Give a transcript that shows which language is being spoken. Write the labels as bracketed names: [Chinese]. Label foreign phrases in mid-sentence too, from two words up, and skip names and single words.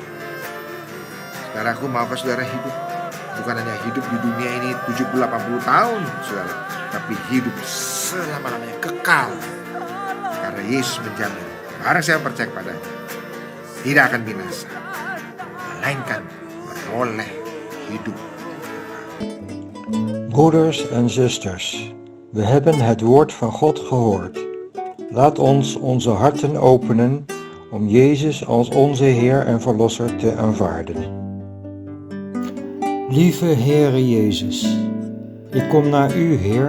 [Indonesian] Saudaraku, maukah saudara hidup? Bukan hanya hidup di dunia ini 70-80 tahun, saudara, tapi hidup selama-lamanya, kekal. Karena Yesus menjamin, barang saya percaya kepadanya, tidak akan binasa, melainkan beroleh hidup. [Dutch] Broeders en zusters, we hebben het woord van God gehoord. Laat ons onze harten openen om Jezus als onze Heer en Verlosser te aanvaarden. Lieve Heere Jezus, ik kom naar U, Heer.